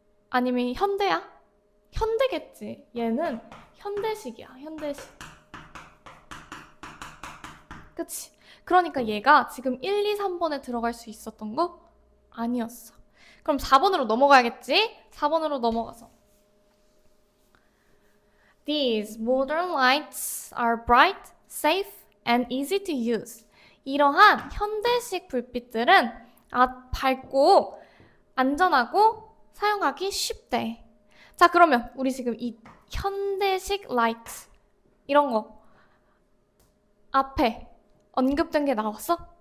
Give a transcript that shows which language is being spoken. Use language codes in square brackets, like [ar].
[ko] 아니면 현대야? 현대겠지. 얘는 현대식이야. 현대식. 그치? 그러니까 얘가 지금 1, 2, 3번에 들어갈 수 있었던 거 아니었어. 그럼 4번으로 넘어가야겠지? 4번으로 넘어가서 [en] These modern lights are bright, safe, and easy to use. [ko] 이러한 현대식 불빛들은 밝고 안전하고 사용하기 쉽대. 자, 그러면 우리 지금 이 현대식 라이트 이런 거 앞에 언급된 게 나왔어?